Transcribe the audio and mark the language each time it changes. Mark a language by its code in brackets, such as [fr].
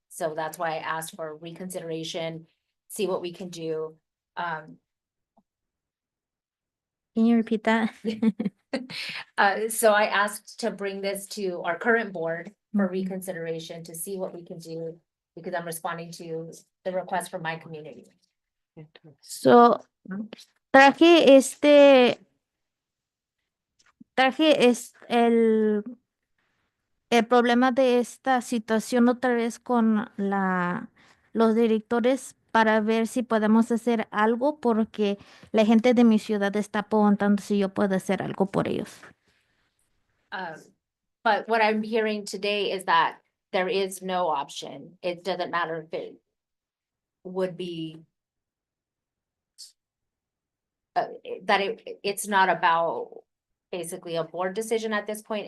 [en] So that's why I asked for reconsideration, see what we can do. Can you repeat that? So I asked to bring this to our current board for reconsideration to see what we can do, because I'm responding to the request from my community. [es] So, traje el problema de esta situación otra vez con los directores para ver si podemos hacer algo, porque la gente de mi ciudad está preguntando si yo puedo hacer algo por ellos. [en] But what I'm hearing today is that there is no option. It doesn't matter if it would be that it's not about basically a board decision at this point.